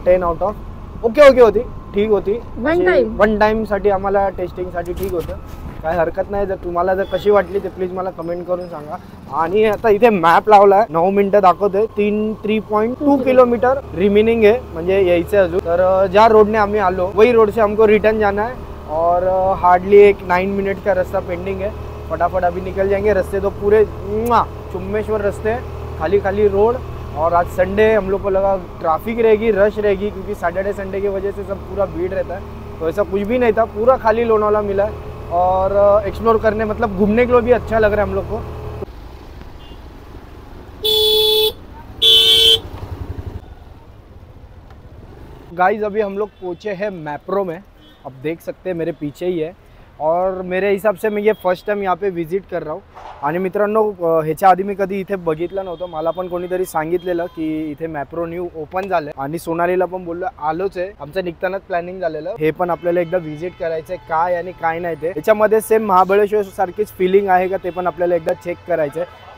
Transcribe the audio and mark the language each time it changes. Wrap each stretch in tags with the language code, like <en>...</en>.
<mr>10 out of okay होती, ठीक होती. वन टाइम साठी आम्हाला टेस्टिंगसाठी ठीक होतं, काय हरकत नाही. जर तुम्हाला जर कशी वाटली ते प्लीज मला कमेंट करून सांगा. आणि आता इथे मॅप लावलाय, 9 मिनिटं दाखवतोय. 3.2 किलोमीटर रिमेनिंग है, म्हणजे यायचं अजून. तर ज्या रोडने आम्ही आलो</mr> <hi>वही रोड से हमको रिटर्न जाना है. और हार्डली एक 9 मिनट का रास्ता पेंडिंग है. फटाफट अभी निकल जाएंगे. रास्ते तो पूरे चुम्मेश्वर रास्ते, खाली खाली रोड. और आज संडे हम लोग को लगा ट्रैफिक रहेगी, रश रहेगी, क्योंकि सैटरडे संडे की वजह से सब पूरा भीड़ रहता है. तो ऐसा कुछ भी नहीं था, पूरा खाली लोनावला मिला है. और एक्सप्लोर करने मतलब घूमने के लिए भी अच्छा लग रहा है हम लोग को. गाइस अभी हम लोग पहुँचे हैं मैप्रो में, आप देख सकते हैं मेरे पीछे ही है. और मेरे हिसाब से मैं ये फर्स्ट टाइम यहाँ पे विजिट कर रहा हूँ.</hi> <mr>आणि मित्रांनो ह्याच्या आधी मी कधी इथे बघितलं नव्हतं. मला पण कोणीतरी सांगितलेलं की इथे मॅप्रो न्यू ओपन झालं आणि सोनालीला पण बोललो आलोच आहे. आमचं निघतानाच प्लॅनिंग झालेलं हे पण आपल्याला एकदा व्हिजिट करायचं आहे काय आणि काय नाही ते. याच्यामध्ये सेम महाबळेश्वर सारखीच फिलिंग आहे का ते पण आपल्याला एकदा चेक करायचं आहे.</mr>